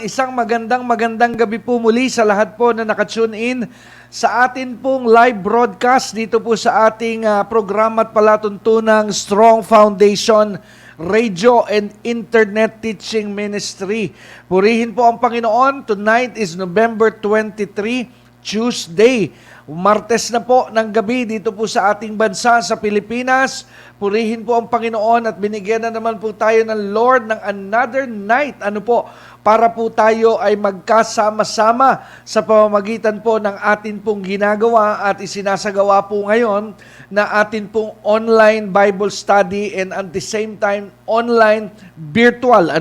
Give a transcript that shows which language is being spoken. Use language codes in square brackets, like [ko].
[tl] Isang magandang gabi po muli sa lahat po na nakatune in sa atin pong live broadcast dito po sa ating programa at palatuntunang Strong Foundation Radio and Internet Teaching Ministry. Purihin po ang Panginoon. [en] Tonight is November 23, Tuesday. [tl] Martes na po ng gabi dito po sa ating bansa sa Pilipinas. Purihin po ang Panginoon at binigyan na naman po tayo ng Lord ng [en] another night. [tl] Para po tayo ay magkasama-sama sa pamamagitan po ng atin pong ginagawa at isinasagawa po ngayon na atin pong [en] online Bible study and at the same time online virtual.